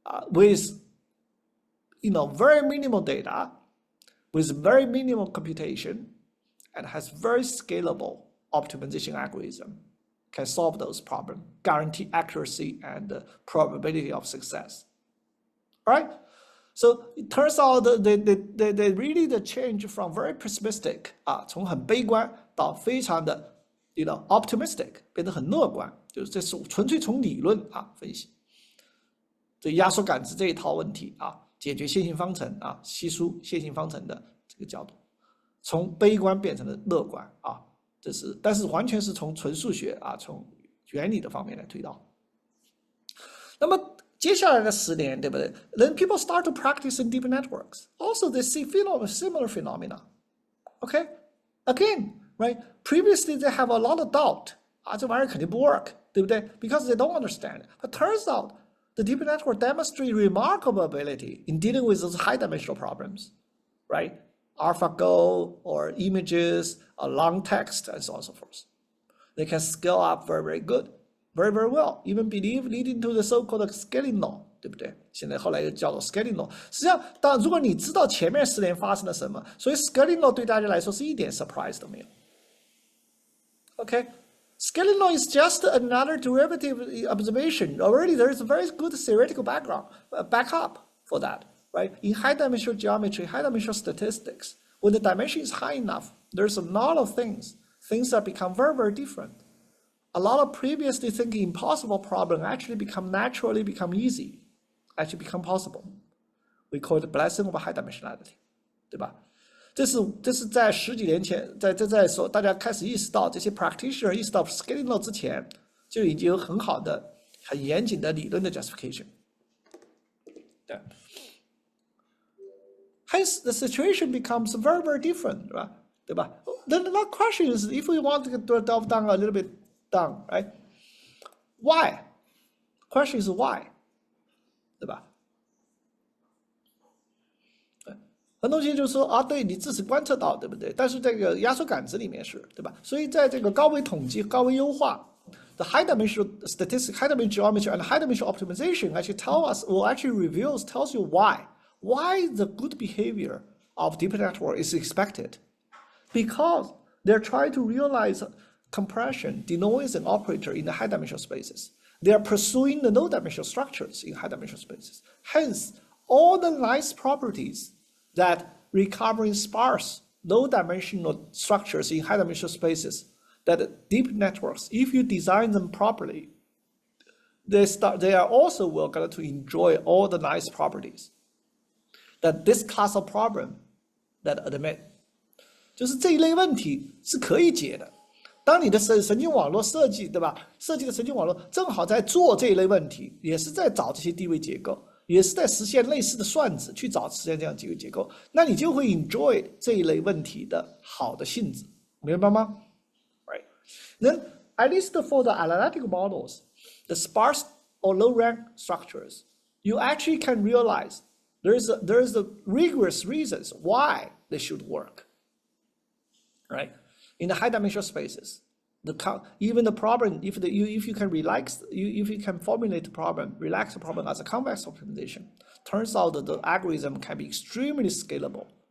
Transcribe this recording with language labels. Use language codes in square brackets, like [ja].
[en] With, very minimal data, with very minimal computation, and has very scalable optimization algorithm, can solve those problems, guarantee accuracy and probability of success. All right? So it turns out they really the change from very pessimistic [zh] 从很悲观到非常的 [en] optimistic [zh] 变得很乐观，就是这是纯粹从理论分析。这压缩感知这一套问题解决线性方程稀疏线性方程的这个角度，从悲观变成了乐观这是但是完全是从纯数学从原理的方面来推导。那么接下来的10年，对不对 ？ [en] Then people start to practice in deep networks. Also, they see similar phenomena. Okay, again, right? Previously, they have a lot of doubt. [zh] 这玩意儿肯定不 work， 对不对 [en] ？Because they don't understand. But turns out, the deep network demonstrate remarkable ability in dealing with those high-dimensional problems, right? AlphaGo or images, or long text, and so on and so forth. They can scale up very, very good. Very, very well, even leading to the so-called scaling law， [zh] 对不对？现在后来又叫做 scaling law。实际上，如果你知道前面10年发生了什么，所以 scaling law 对大家来说是一点 [en] surprise [zh] 都没有。 [en] Okay, scaling law is just another derivative observation. Already there is a very good theoretical backup for that, right? In high-dimensional geometry, high-dimensional statistics, when the dimension is high enough, there's a lot of things that become very, very different. A lot of previously thinking impossible problems actually naturally become easy, actually become possible. We call it the blessing of high dimensionality, [zh] 对吧？这是在10几年前，在说大家开始意识到这些 practitioner 意识到 scaling law 之前，就已经有很好的、很严谨的理论的 justification。对。 [en] Hence, the situation becomes very, very different, [zh] 对吧？ [en] Then the question is, if we want to delve down a little bit down, right? Why? Question is why? [zh] 对吧？很多东西就是说对你自己观测到，对不对？但是这个压缩感知里面是，对吧？所以在这个高维统计、高维优化 [en] the high-dimensional statistics, high-dimensional geometry, and high-dimensional optimization actually tells you why the good behavior of deep network is expected, because they're trying to realize compression, denoise, and operator in the high-dimensional spaces. They are pursuing the low-dimensional structures in high-dimensional spaces. Hence, all the nice properties that recovering sparse, low-dimensional structures in high-dimensional spaces, that deep networks, if you design them properly, they are also going to enjoy all the nice properties that this class of problem that admit. [zh] 就是这一类问题是可以解的。当你的神经网络设计，对吧？设计的神经网络正好在做这一类问题，也是在找这些地位结构，也是在实现类似的算子，去实现这样几个结构，那你就会 enjoy 这一类问题的好的性质，明白吗 ？Right. [en] Then, at least for the analytical models, the sparse or low-rank structures, you actually can realize there is a rigorous reasons why they should work. Right? In the high-dimensional spaces, even the problem, if you can formulate the problem, relax the problem as a convex optimization, turns out that the algorithm can be extremely scalable.